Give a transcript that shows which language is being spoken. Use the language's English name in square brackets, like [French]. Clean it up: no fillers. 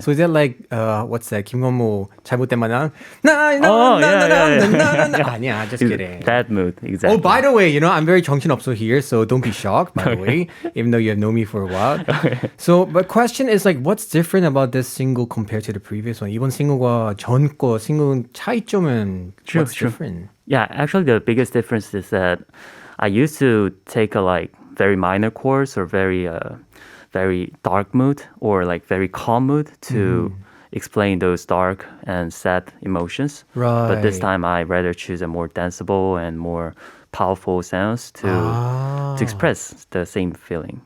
[English] So is that like what's that? [Korean] 김건모 잘못된 만남. 아니야, [English] just kidding. That mood, exactly. Oh, by the way, I'm very [Korean] 정신없어 [English] here, so don't be shocked. By the way, even though you have known me for a while. So, but question is like, what's different about this single compared to the previous one? [Korean] 이번 싱글과 전 거 싱글 차이점은 [English] what's different? Yeah, actually the biggest difference is that I used to take a very minor chords or very dark mood or very calm mood to explain those dark and sad emotions. Right. But this time I rather choose a more danceable and more powerful sounds to express the same feeling.